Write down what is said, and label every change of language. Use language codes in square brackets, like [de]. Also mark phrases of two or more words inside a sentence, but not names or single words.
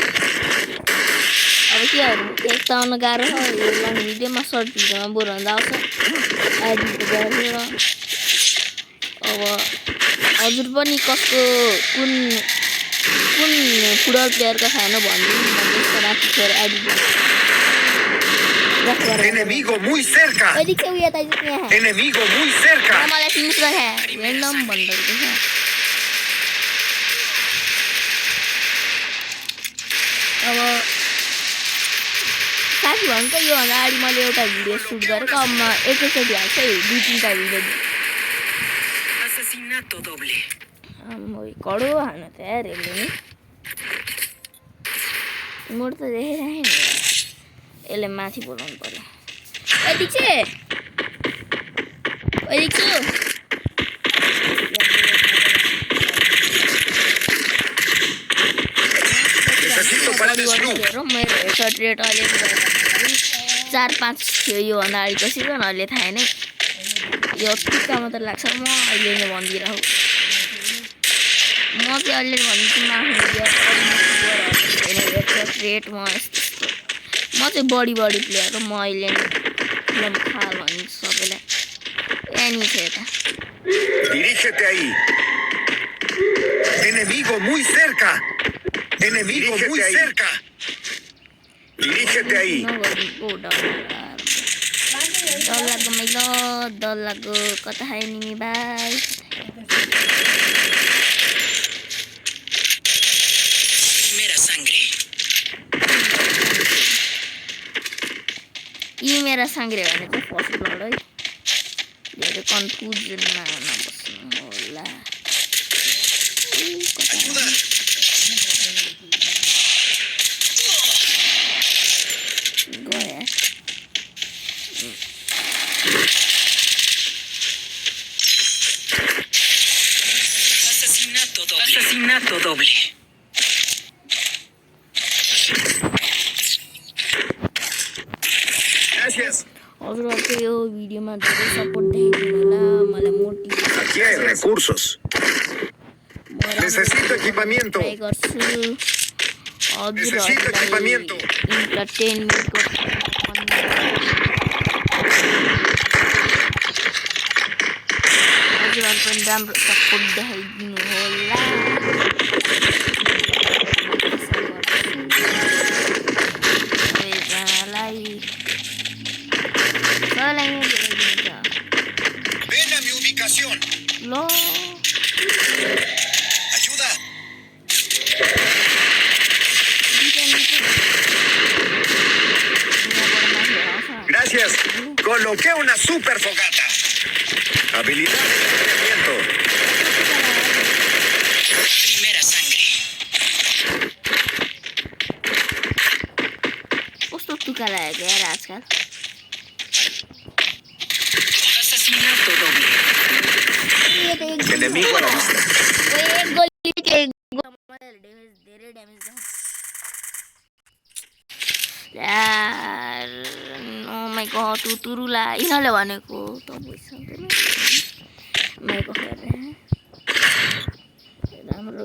[ne] अब के गर्नु एक त आउन गाह्रो हो यो लङ भिडियोमा सर्ट भिडियोमा बोराउँदा आउँछ एडिट गरेर अब हजुर पनि कसको कुन फुटबल प्लेयरको फ्यान हो भनिदिनु भन्दैछ राति खेर एडिट [es] Enemigo muy cerca. [ne] ओइ के उयो त यहाँ [es] Enemigo muy cerca. [ne] मलाई फिनिश गरे र्यान्डम भन्दैछ अब साथी भन्छ यो भन्दा अगाडि मैले एउटा भिडियो सुट गरेको अब म एकैचोटि हाल्छ 2-3 टा भिडियो [es] Asesinato doble. [ne] कडो हाल्न त यार यसले नि मोड त देखिरहेँ नि यसले माथि बोलाउनु पर्यो ओइ दिक्छु [es] Necesito paredes blue. [ne] मेरो [en] headshot rate [ne] अहिले 4-5 थियो योभन्दा अगाडि कसरी पनि अहिले थाहा नै यो टिक्का मात्र लाग्छ म अहिले नै भनिदिइरहेको म चाहिँ अहिले भन्छु म आफ्नो [en] headshot rate [ne] म चाहिँ बढी प्लेयर हो म अहिले फिल्म थाहा भनिदिन्छु सबैलाई एनी छ यता [es] Dirígete ahí. Enemigo muy cerca. Enemigo muy cerca. Dirígete ahí. [ne] डर लाग्यो कता खायो नि भाइ [es] Primera sangre. [ne] यी मेरा साङ्ग्रे भने चाहिँ [en] first blood [ne] है धेरै कन्फ्युजनमा नबस्नु होला गयो [es] Asesinato doble. Gracias. [ne] हजुरहरूको यो भिडियोमा धेरै सपोर्ट देखाइदिनु होला मलाई मोटिभेट [es] Aquí hay recursos. Necesito equipamiento. [ne] ट्राई गर्छु [es] Necesito equipamiento. [ne] इन्टरटेनमेन्टको हजुरहरू पनि राम्रो सपोर्ट देखाइदिनु होला [es] Ven a mi ubicación. [ne] लो [es] Ayuda. Gracias. Coloqué una super fogata. Habilidad de enfriamiento. Primera sangre. [ne] कस्तो तुका लागेको यार आजकल [es] Asesinato doble. Enemigo a la vista. [ne] एक गोली के डैमेज धेरै डैमेज यार [en] oh my god [ne] तुरुला इनले भनेको त भइसक्यो मेरो फेरि राम्रो